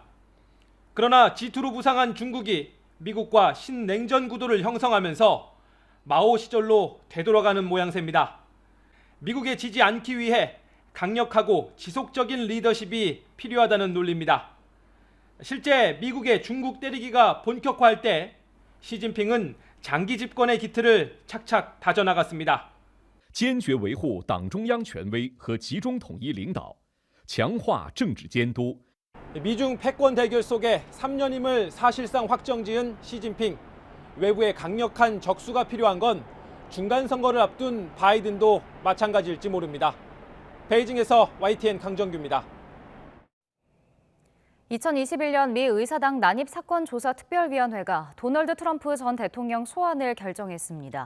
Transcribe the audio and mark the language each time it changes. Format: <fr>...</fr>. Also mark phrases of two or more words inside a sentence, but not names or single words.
<ko>그러나 G2로 부상한 중국이 미국과 신냉전 구도를 형성하면서 마오 시절로 되돌아가는 모양새입니다. 미국에 지지 않기 위해 강력하고 지속적인 리더십이 필요하다는 논리입니다. 실제 미국의 중국 때리기가 본격화할 때 시진핑은 장기 집권의 기틀을 착착 다져나갔습니다.</ko> <zh>坚决维护党中央权威和集中统一领导，强化政治监督。</zh> <ko>미중 패권 대결 속에 3년임을 사실상 확정지은 시진핑. 외부에 강력한 적수가 필요한 건 중간 선거를 앞둔 바이든도 마찬가지일지 모릅니다. 베이징에서 YTN 강정규입니다. 2021년 미 의사당 난입사건조사특별위원회가 도널드 트럼프 전 대통령 소환을 결정했습니다.</ko>